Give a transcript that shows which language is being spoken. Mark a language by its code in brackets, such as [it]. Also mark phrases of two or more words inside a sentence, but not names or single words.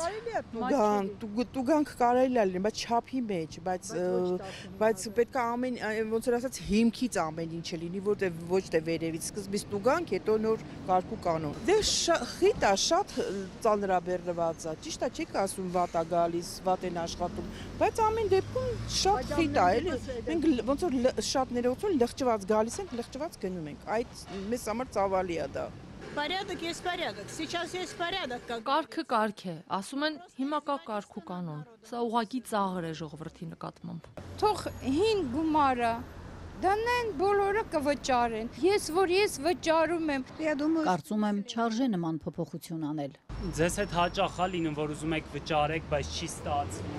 [hy] տուգանք կարելի է լինել, բայց չափի մեջ, բայց պետք է ամեն ոնց որ ասած հիմքից ամեն ինչը լինի, որտեղ ոչ թե վերևից սկզբից տուգանք, հետո նոր կարգու կանոն։ Դե խիտ է, շատ ծանրաբեռնված է, ճիշտ է, չեք ասում վատ է գալիս, վատ են աշխատում, բայց ամեն դեպքում շատ խիտ է, էլի։ Մենք ոնց որ շատ ներողություն լղճված գալիս ենք, լղճված գնում ենք։ Այդ մեզ համար ծավալի է դա։ [ru] Порядок есть порядок. Сейчас есть порядок. [hy] Կարգը կարգ է, ասում են հիմա կա կարգ ու կանոն։ Սա ուղղակի ծաղր է ժողովրդի նկատմամբ։ Թող հին գումարը դանեն բոլորը կվճարեն։ Ես վճարում եմ։ Կարծում եմ չարժե նման փոփոխություն անել։ Ձեզ հետ հաճախ է լինում, որ ուզում եք վճարեք, բայց չի ստացվում։